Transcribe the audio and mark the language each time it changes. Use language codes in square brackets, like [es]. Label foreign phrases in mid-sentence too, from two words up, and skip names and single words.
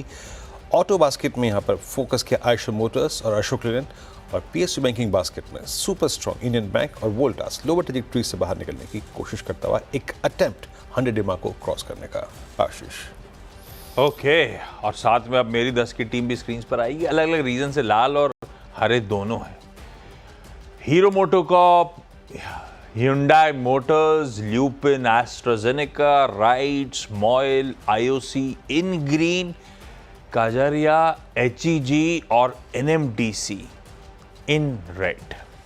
[en] auto basket [hi] में यहाँ पर फोकस किया आयशर मोटर्स और अशोक लेलैंड, और [en] PSU banking basket [hi] में [en] super strong [hi] इंडियन बैंक और वोल्टास [en] lower trajectory [hi] से बाहर निकलने की कोशिश करता हुआ एक अटेम्प्ट 100 EMA को क्रॉस करने का। आशीष, ओके, और साथ में अब मेरी 10 की टीम भी स्क्रीन पर आएगी। अलग अलग रीजन से लाल और हरे दोनों हैं। हीरो मोटोकॉर्प, Hyundai Motors, Lupin, AstraZeneca, Rides, Moil, IOC [en] in green, [hi] Kajaria, HEG और NMDC [en] in red.